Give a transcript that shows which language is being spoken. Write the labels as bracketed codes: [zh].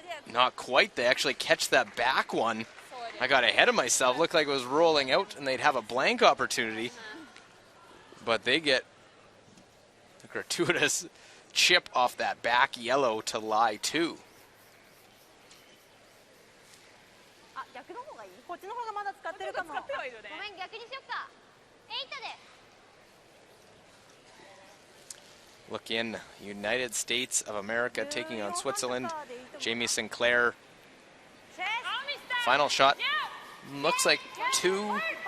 [en] Not quite, they actually catch that back one. I got ahead of myself, looked like it was rolling out and they'd have a blank opportunity. But they get a gratuitous chip off that back yellow to lie 2. [ja] 逆の方がいい？こっちの方がまだ使ってるかも。使ってはいるね。ごめん、逆にしよっか。8で。 [en] Look in, United States of America taking on Switzerland. Jamie Sinclair. Final shot looks like 2.